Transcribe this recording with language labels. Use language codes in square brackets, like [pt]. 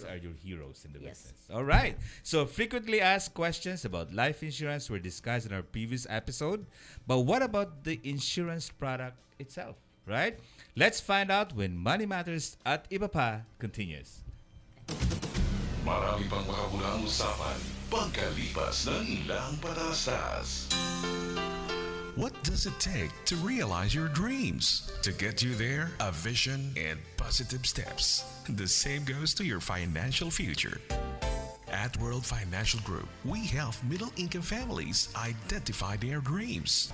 [en] grew. are your heroes in the Yes. business. All right. So frequently asked questions about life insurance were discussed in our previous episode. But what about the insurance product itself, right? Let's find out when Money Matters at Iba Pa continues. [tl] Marami pang makabulang usapan pagkalipas ng ilang patastas. [en] What does it take to realize your dreams? To get you there, a vision and positive steps. The same goes to your financial future. At World Financial Group, we help middle-income families identify their dreams.